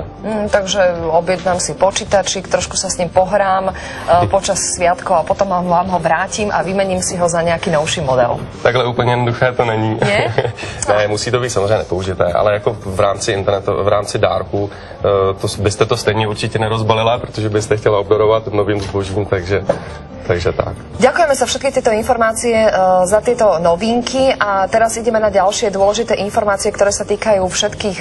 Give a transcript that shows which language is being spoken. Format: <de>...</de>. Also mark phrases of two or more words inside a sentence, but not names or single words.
<sk>Takže objednám si počítačík, trošku sa s ním pohrám počas sviatkov a potom vám ho vrátim a vymením si ho za nějaký novší model.</sk> <cs>Takhle úplně jednoduché to není.</cs> <sk>Nie?</sk> <cs>Ne, musí to být samozřejmě nepoužité, ale jako v rámci dárku byste to stejně určitě nerozbalila, protože byste chtěla obdarovat novým zbožím, takže tak.</cs> <sk>Ďakujeme za všetky tieto informácie, za tieto novinky a teraz ideme na ďalšie dôležité informácie, ktoré sa týkajú všetkých</sk>